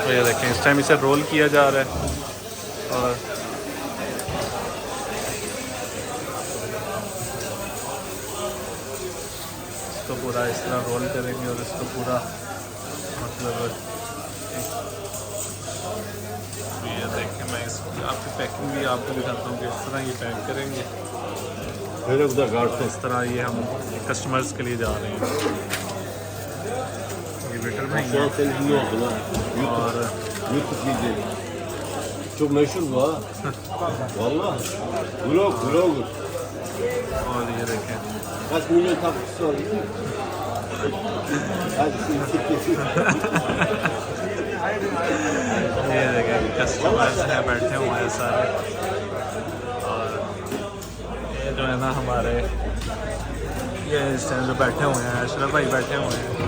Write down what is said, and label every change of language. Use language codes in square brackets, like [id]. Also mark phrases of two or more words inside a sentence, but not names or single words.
[hi] तो ये देखें इस टाइम इसे रोल किया जा रहा है और इसको पूरा इस तरह रोल करेंगे और इसको पूरा मतलब ये देखें मैं इसकी आपकी पैकिंग भी आपको दिखाता हूँ कि इस तरह ये पैक करेंगे। इस तरह ये हम कस्टमर्स के लिए जा रहे हैं। ये वेटर भाई हैं और [tr] çok meşhur bu ha. Vallahi. Vlog. [hi] और ये देखें [tr] Kaç milyon takipçisi var biliyor musun? [hi] ये देखें कस्टमर्स हैं बैठे हुए हैं सारे। और ये जो है ना हमारे ये इस टाइम जो बैठे हुए हैं अशरफ भाई बैठे हुए हैं।